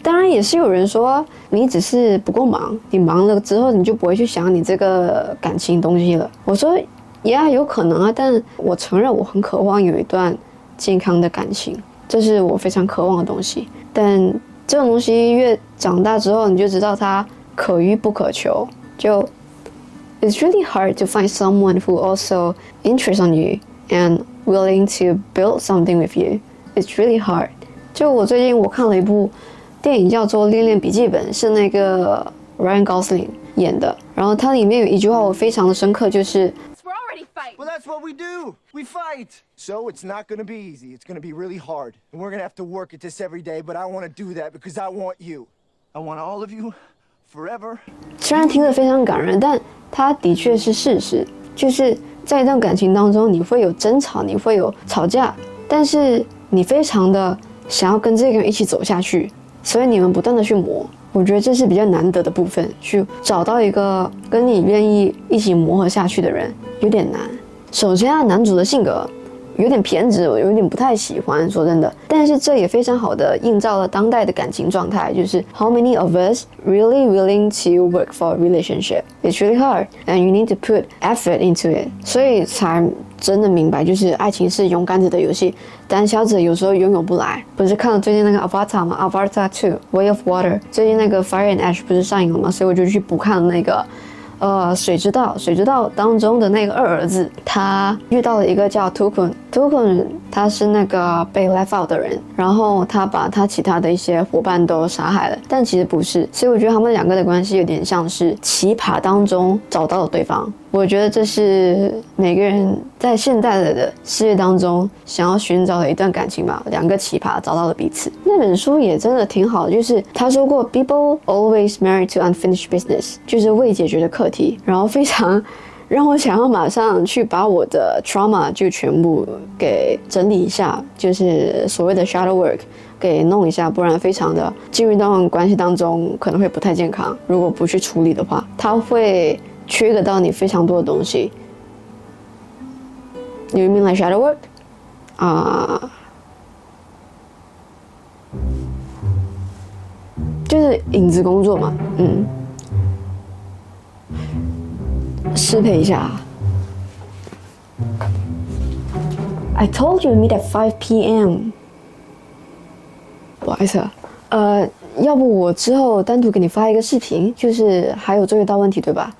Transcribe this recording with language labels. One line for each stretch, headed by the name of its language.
Chinese: 当然也是有人说你只是不够忙，你忙了之后你就不会去想你这个感情东西了。我说有可能啊，但我承认我很渴望有一段健康的感情，这是我非常渴望的东西。但这种东西越长大之后，你就知道它可遇不可求。
English: 就 It's really hard to find someone who also interests on you and willing to build something with you. It's really hard.
Chinese: 就我最近看了一部电影叫做《恋恋笔记本》，是那个 Ryan Gosling 演的。然后它里面有一句话我非常的深刻，就是
English: Well, that's what we do. We fight. So it's not going to be easy. It's going to be really hard. And we're going to have to work at this every day, but I want to do that because I want you. I want all of you forever.
Chinese: 虽然听着非常感人，但它的确是事实。就是在一段感情当中，你会有争吵，你会有吵架，但是你非常的想要跟这个人一起走下去，所以你们不断的去磨。我觉得这是比较难得的部分，去找到一个跟你愿意一起磨合下去的人有点难。首先男主的性格有点偏执，我有点不太喜欢，说真的。但是这也非常好的映照了当代的感情状态，就是
English: How many of us really willing to work for a relationship? It's really hard, and you need to put effort into it.
Chinese: 所以才真的明白，就是爱情是勇敢者的游戏，胆小者有时候拥有不来。不是看了最近那个 Avatar 吗？ Avatar 2 Way of Water， 最近那个 Fire and Ash 不是上映了吗？所以我就去补看了那个水之道当中的那个2儿子，他遇到了一个叫 Tukun， 他是那个被
English: left out
Chinese: 的人，然后他把他其他的一些伙伴都杀害了，但其实不是，所以我觉得他们2个的关系有点像是奇葩当中找到了对方。我觉得这是每个人在现代的世界当中想要寻找的一段感情吧，2个奇葩找到了彼此。那本书也真的挺好的，就是他说过
English: People always marry to unfinished business，
Chinese: 就是未解决的课题，然后非常让我想要马上去把我的 trauma 就全部给整理一下，就是所谓的 shadow work 给弄一下，不然非常的进入一段关系当中可能会不太健康。如果不去处理的话，它会trigger到你非常多的东西。
English: You mean like shadow work?
Chinese: 就是影子工作嘛，适配一下。
English: I told you to meet at 5 p.m.
Chinese: 不好意思要不我之后单独给你发一个视频，就是还有作业道问题，对吧？